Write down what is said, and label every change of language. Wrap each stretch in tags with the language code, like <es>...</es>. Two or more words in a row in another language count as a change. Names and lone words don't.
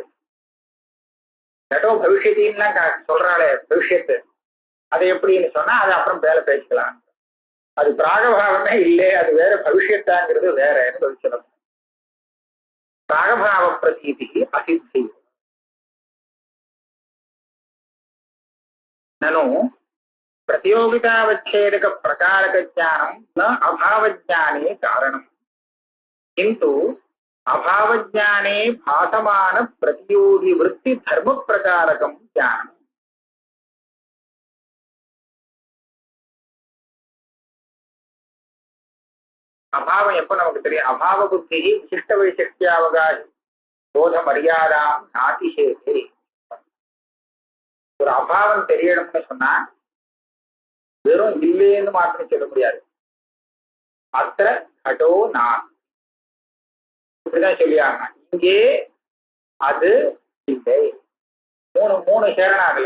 <ta>கடோ பவிஷ்யத்தின்லாம் சொல்றாளே பவிஷ்யத்து, அது எப்படின்னு சொன்னா அது அப்புறம் வேலை பேசிக்கலாம். அது பிராகபாவமே இல்லை, அது வேற பவிஷ்யத்தாங்கிறது வேறன்னு சொல்லணும்.</ta> <sa>प्रागभाव प्रतीति असिद्धि. நனு प्रतियोगितावच्छेदक प्रकारक ज्ञानम न अभावज्ञाने कारणम किंतु अभावज्ञाने भासमान प्रतियोगी वृत्ति धर्म प्रकारकम ज्ञानम.</sa> <ta>अभाव எப்ப நமக்கு தெரியும்?</ta> <sa>अभाव बुद्धि विशिष्ट वैशिष्ट्यावकाश बोध मर्यादा नातिशेषे.</sa> <ta>ஒரு அபாவம் தெரியணும்னு சொன்னா வெறும் இல்லைன்னு மாத்திரம் சொல்ல முடியாது. அத்த கடோ நான் இப்படிதான் சொல்லியாங்க. இங்கே அது இல்லை, மூணு சேரனாகல.</ta>